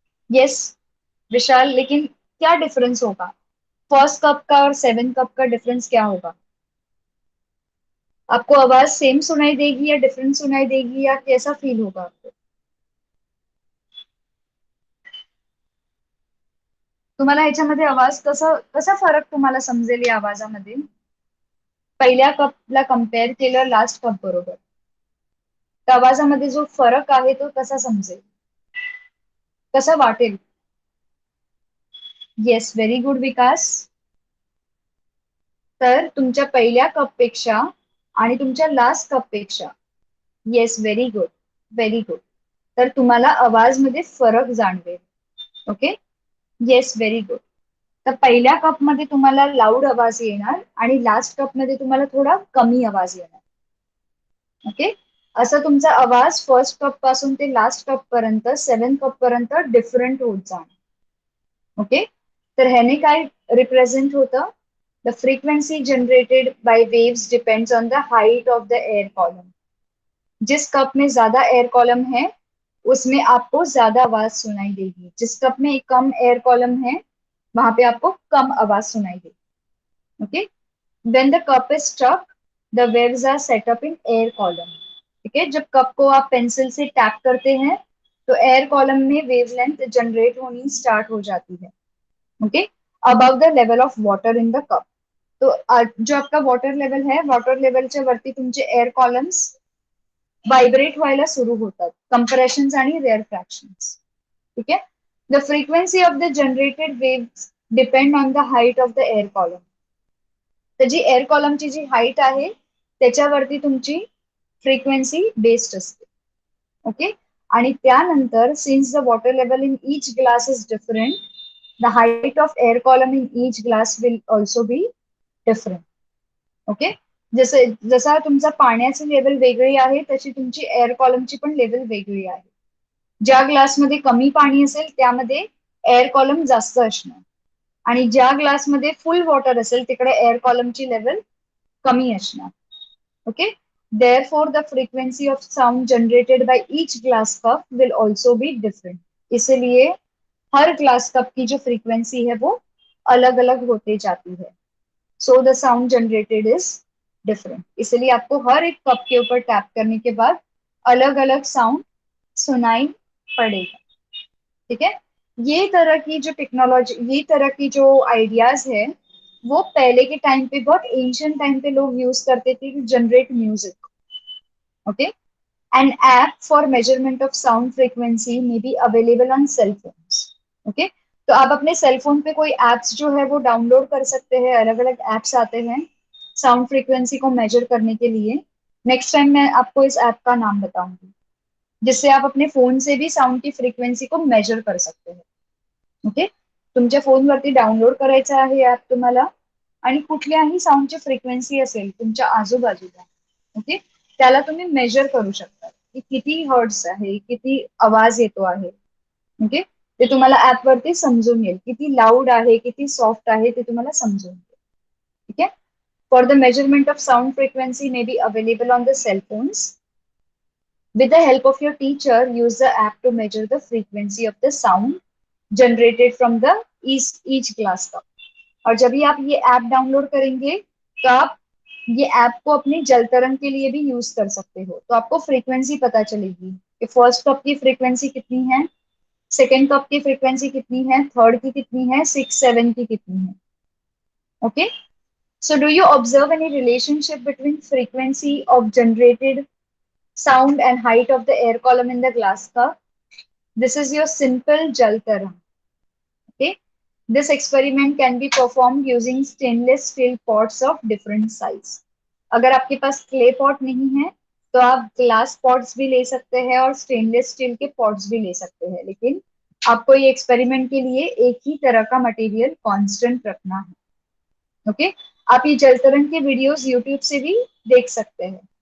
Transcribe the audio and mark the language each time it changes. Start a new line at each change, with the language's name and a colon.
Hindi: Yes विशाल। लेकिन क्या difference होगा फर्स्ट कप का और 7 कप का, डिफरेंस क्या होगा? आपको आवाज सेम सुनाई देगी या डिफरेंट सुनाई देगी या कैसा फील होगा आपको?
Marathi: तुम्हाला ह्याच्यामध्ये आवाज कसा कसा फरक तुम्हाला समजेल या आवाजामध्ये, पहिल्या कपला कम्पेअर केलं लास्ट कप बरोबर, त्या आवाजामध्ये जो फरक आहे तो कसा समजेल, कसा वाटेल?
English: Yes, very good Vikas.
Marathi: तर तुमच्या पहिल्या कपपेक्षा आणि तुमच्या last कपपेक्षा,
English: yes very good, very good,
Marathi: तर तुम्हाला आवाजमध्ये फरक जाणवेल। ओके। Yes very good. तर पहिल्या कपमध्ये तुम्हाला लाऊड आवाज येणार आणि लास्ट कपमध्ये तुम्हाला थोडा कमी आवाज येणार। ओके। असं तुमचा आवाज फर्स्ट कप पासून ते लास्ट कप पर्यंत 7 कप पर्यंत डिफरंट होत जाणार। ओके। तर ह्याने काय रिप्रेझेंट होतं,
English: The frequency generated by waves depends on the height of the air column.
Hindi: जिस कप में ज्यादा एयर कॉलम है उसमें आपको ज्यादा आवाज सुनाई देगी, जिस कप में कम एयर कॉलम है वहां पे आपको कम आवाज सुनाई देगी।
English: Okay, when the cup is stuck the waves are set up in air column.
Hindi: ठीक है, जब कप को आप पेंसिल से टैप करते हैं तो एयर कॉलम में वेवलेंथ जनरेट होनी स्टार्ट हो जाती है।
English: Okay, above the level of water in the cup.
Hindi: तो जो आपका वॉटर लेवल है,
Marathi: वॉटर लेवलच्या वरती तुमचे एअर कॉलम्स व्हायब्रेट व्हायला सुरू होतात, कंप्रेशन्स आणि रेअर फ्रॅक्शन्स। ठीक आहे,
English: The frequency of the generated waves depend on the height of the air column.
Marathi: तर जी एअर कॉलमची जी हाईट आहे त्याच्यावरती तुमची फ्रिक्वेन्सी बेस्ड असते।
English: okay,
Marathi: आणि त्यानंतर
English: Since the water level in each glass is different the height of air column in each glass will also be different.
Marathi: Okay, जसे जसा तुमचा पाण्याची लेवल वेगळी आहे तशी तुमची एअर कॉलमची पण लेवल वेगळी आहे। ज्या ग्लासमध्ये कमी पाणी असेल त्यामध्ये एअर कॉलम जास्त असणार आणि ज्या ग्लासमध्ये फुल वॉटर असेल तिकडे एअर कॉलमची लेवल कमी असणार।
English: Okay, therefore the frequency of sound generated by each glass cup will also be different।
Hindi: इसलिए हर ग्लास कप की जो फ्रीक्वेंसी है वो अलग अलग होते जाती है।
English: So the sound generated is different.
Hindi: इसलिए आपको हर एक कप के ऊपर टैप करने के बाद अलग अलग साउंड सुनाई पड़ेगा। ठीक है, ये तरह की जो टेक्नोलॉजी, ये तरह की जो आइडियाज है वो पहले के टाइम पे, बहुत एंशियंट टाइम पे लोग यूज करते थे
English: To generate music. Okay, an app for measurement of sound frequency may be available on cell phones.
Hindi: Okay, तो आप अपने सेल फोन पे कोई एप्स जो है वो डाउनलोड कर सकते हैं, अलग अलग एप्स आते हैं साउंड फ्रीक्वेंसी को मेजर करने के लिए। नेक्स्ट टाइम मैं आपको इस ऐप का नाम बताऊंगी जिससे आप अपने फोन से भी साउंड की फ्रिक्वेन्सी को मेजर कर सकते हैं।
Marathi: ओके, तुमच्या फोनवरती डाउनलोड करायचं आहे ऍप तुम्हाला आणि कुठल्याही साऊंडची फ्रिक्वेन्सी असेल तुमच्या आजूबाजूला, ओके, त्याला तुम्ही मेजर करू शकता की किती हर्ट्स आहे, किती आवाज येतो आहे। ओके, ते तुम्हाला ऍप वरती समजून येईल, किती लाऊड आहे किती सॉफ्ट आहे ते तुम्हाला समजून येईल। ठीक आहे,
English: For the measurement of sound frequency may be available on the cell phones. With the help of your teacher, use the app to measure the frequency of the sound generated from the each glass का।
Hindi: और जब भी आप ये app download करेंगे तो आप ये ऐप को अपने जल तरंग के लिए भी यूज कर सकते हो। तो आपको फ्रीक्वेंसी पता चलेगी कि फर्स्ट कप की फ्रीक्वेंसी कितनी है, सेकेंड कप की फ्रीक्वेंसी कितनी है, थर्ड की कितनी है, सिक्स सेवन की कितनी है।
English: Okay, so do you observe any relationship between frequency of generated sound and height of the air column in the glass cup? This is your simple jal tarang। Okay, this experiment can be performed using stainless steel pots of different size।
Hindi: अगर आपके पास clay pot नहीं है तो आप glass pots भी ले सकते हैं और स्टेनलेस स्टील के पॉट्स भी ले सकते हैं, लेकिन आपको ये एक्सपेरिमेंट के लिए एक ही तरह का मटेरियल कांस्टेंट रखना है। ओके, आप ये जल तरंग के वीडियोस यूट्यूब से भी देख सकते हैं।